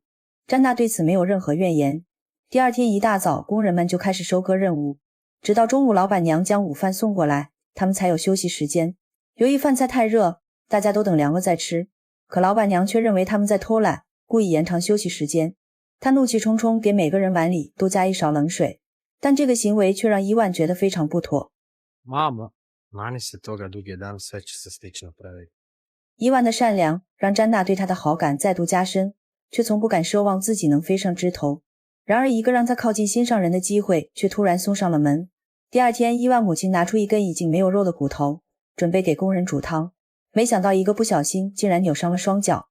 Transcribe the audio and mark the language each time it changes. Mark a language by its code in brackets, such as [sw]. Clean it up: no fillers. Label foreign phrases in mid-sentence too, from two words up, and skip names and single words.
[zh] 詹娜对此没有任何怨言。第二天一大早，工人们就开始收割任务，直到中午老板娘将午饭送过来，他们才有休息时间。由于饭菜太热，大家都等凉了再吃，可老板娘却认为他们在偷懒，故意延长休息时间。她怒气冲冲给每个人碗里都加1勺冷水，但这个行为却让伊万觉得非常不妥。 [hr] Mama, mani se toga dugi dan, sve će se slično praviti. [zh] 伊万的善良让詹娜对他的好感再度加深，却从不敢奢望自己能飞上枝头。然而一个让他靠近心上人的机会却突然送上了门。第二天，伊万母亲拿出一根已经没有肉的骨头，准备给工人煮汤，没想到一个不小心竟然扭伤了双脚。